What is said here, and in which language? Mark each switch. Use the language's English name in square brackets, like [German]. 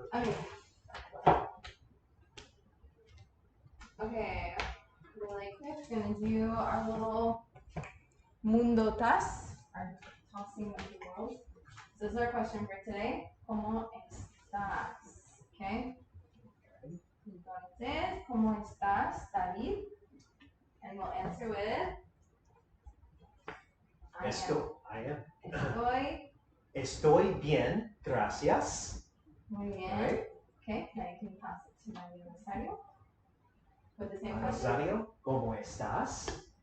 [English] Okay. Okay. Really quick, gonna do our little mundo tas, our tossing of the world. So this is our question for today. [Spanish] ¿Cómo estás? Okay. Entonces, ¿cómo estás, David? [English] And we'll answer with I am. [Spanish] Estoy bien, gracias. Muy bien. [English] Right. Okay, now you can pass it to Mario Rosario. With the same question. [Spanish] Rosario, ¿cómo estás?